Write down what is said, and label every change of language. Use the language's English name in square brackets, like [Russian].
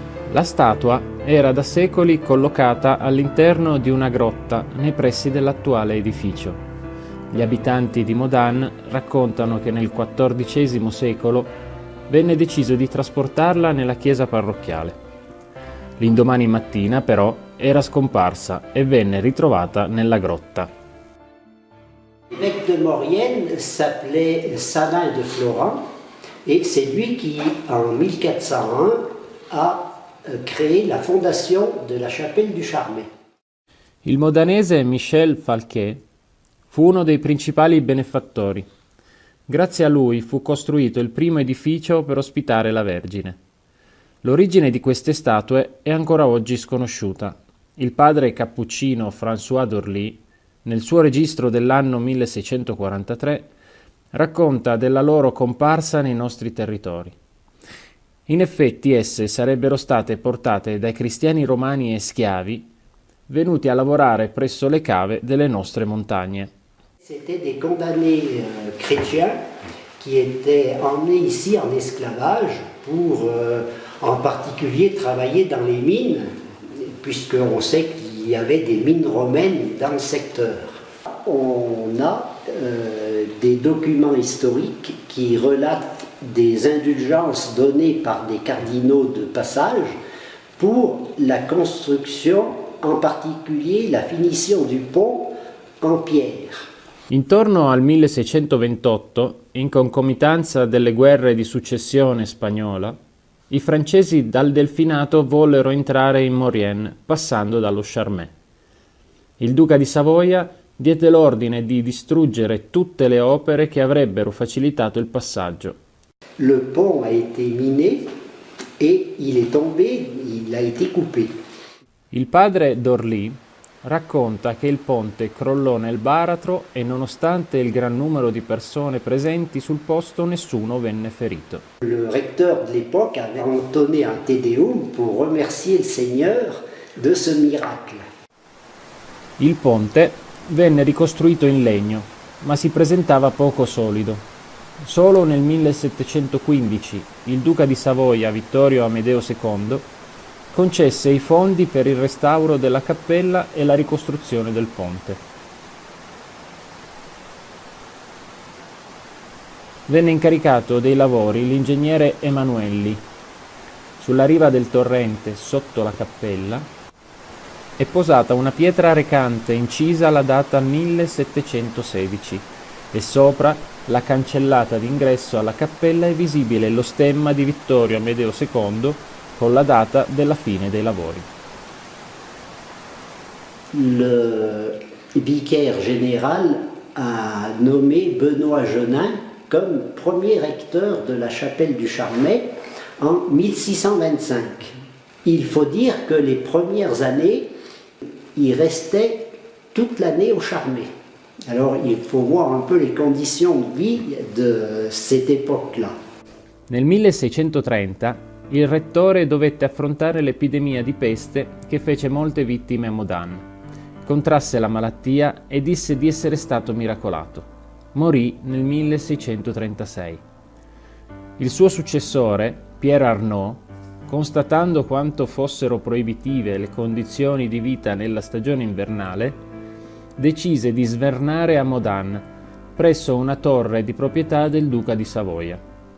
[Italian] La statua era da secoli collocata all'interno di una grotta nei pressi dell'attuale edificio. Gli abitanti di Modane raccontano che nel XIV secolo venne deciso di trasportarla nella chiesa parrocchiale. L'indomani mattina, però, era scomparsa e venne ritrovata nella grotta. [French] L'évêque de Maurienne s'appelait Salin de Florent et c'est lui qui, en 1401, a créé la fondation de la chapelle du Charmey. [Italian] Il modanese Michel Falquet fu uno dei principali benefattori. Grazie a lui fu costruito il primo edificio per ospitare la Vergine. L'origine di queste statue è ancora oggi sconosciuta. Il padre cappuccino François d'Orly, nel suo registro dell'anno 1643, racconta della loro comparsa nei nostri territori. In effetti esse sarebbero state portate dai cristiani romani e schiavi venuti a lavorare presso le cave delle nostre montagne. [French] C'était des condamnés chrétiens qui étaient emmenés ici en esclavage pour en particulier travailler dans les mines, puisqu'on sait qu'il y avait des mines romaines dans le secteur. On a des documents historiques qui relatent des indulgences données par des cardinaux de passage pour la construction, en particulier la finition du pont en pierre. [Italian] Intorno al 1628, in concomitanza delle guerre di successione spagnola, i francesi dal Delfinato vollero entrare in Maurienne, passando dallo Charmey. Il duca di Savoia diede l'ordine di distruggere tutte le opere che avrebbero facilitato il passaggio. [French] Le pont a été miné et il est tombé, il a été coupé. [Italian] Il padre d'Orly racconta che il ponte crollò nel baratro e nonostante il gran numero di persone presenti sul posto nessuno venne ferito. [French] Le recteur de l'époque avait entonné un Te Deum pour remercier le Seigneur de ce miracle. [Italian] Il ponte venne ricostruito in legno, ma si presentava poco solido. Solo nel 1715 il duca di Savoia Vittorio Amedeo II concesse i fondi per il restauro della cappella e la ricostruzione del ponte. Venne incaricato dei lavori l'ingegnere Emanuelli. Sulla riva del torrente, sotto la cappella, è posata una pietra recante incisa alla data 1716 e sopra la cancellata d'ingresso alla cappella è visibile lo stemma di Vittorio Amedeo II con la data della fine dei lavori. [French] Le vicaire général a nommé Benoît Genin comme premier recteur de la chapelle du Charmey en 1625. Il faut dire que les premières années, il restait toute l'année au Charmey. Alors il faut voir un peu les conditions de vie de cette époque-là. [Italian] Nel 1630 il rettore dovette affrontare l'epidemia di peste che fece molte vittime a Modane. Contrasse la malattia e disse di essere stato miracolato. Morì nel 1636. Il suo successore, Pierre Arnaud, constatando quanto fossero proibitive le condizioni di vita nella stagione invernale, decise di svernare a Modane, presso una torre di proprietà del duca di Savoia.